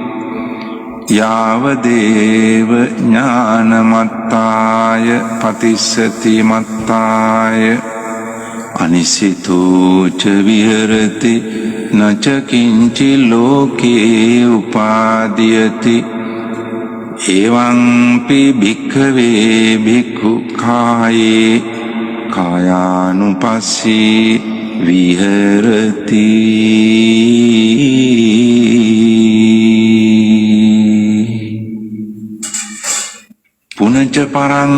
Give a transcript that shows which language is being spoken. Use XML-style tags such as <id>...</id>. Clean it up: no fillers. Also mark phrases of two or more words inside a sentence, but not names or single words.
<pi>यावदेव ज्ञानमत्ताय पतिसतिमत्ताय अनिसितो च विहरति न च किंचि लोके उपादीयते එවං පි භික්ඛවේ භික්ඛු කායේ කායානුපස්සී විහෙරති පුනච පරං</pi>